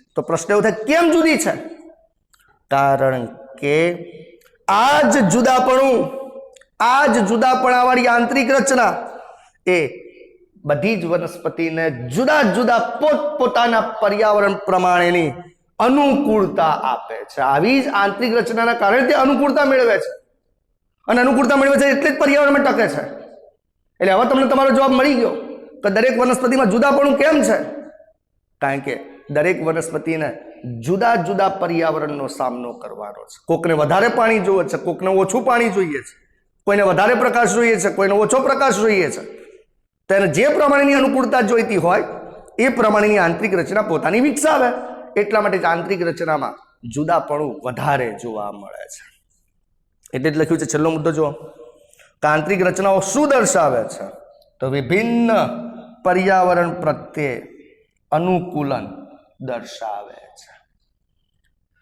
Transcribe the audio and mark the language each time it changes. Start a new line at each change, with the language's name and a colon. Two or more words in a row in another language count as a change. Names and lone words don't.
Gujarati: તો પ્રશ્ન એવો થાય કેમ જુદી છે? કારણ કે આજ જુદાપણાવાળી આંતરિક રચના એ બધી જ વનસ્પતિને જુદા જુદા પોતપોતાના પર્યાવરણ પ્રમાણેની અનુકૂળતા આપે છે। આવી જ આંતરિક રચનાના કારણે તે અનુકૂળતા મેળવે છે, અને અનુકૂળતા મેળવે છે, अने अनुकूलता मेळवे छे એટલે જ પર્યાવરણમાં ટકે છે। એટલે હવે તમને તમારો જવાબ મળી ગયો કે દરેક વનસ્પતિમાં जुदापणું કેમ છે? કારણ કે દરેક વનસ્પતિને જુદા જુદા પર્યાવરણનો સામનો કરવાનો છે। કોકને વધારે પાણી જોઈએ છે, કોકને ઓછું પાણી જોઈએ છે, કોઈને વધારે પ્રકાશ જોઈએ છે, કોઈને ઓછો પ્રકાશ જોઈએ છે। ત્યાને જે પ્રમાણેની અનુકૂળતા જોઈતી હોય એ પ્રમાણેની આંતરિક રચના પોતાની વિકસાવે। એટલા માટે જ આંતરિક રચનામાં જુદાપણું વધારે જોવા મળે છે। એટલે જ લખ્યું છે છેલ્લો મુદ્દો જો કે આંતરિક રચનાઓ શું દર્શાવે છે? તો વિભિન્ન પર્યાવરણ પ્રત્યે અનુકૂલન દર્શાવે છે।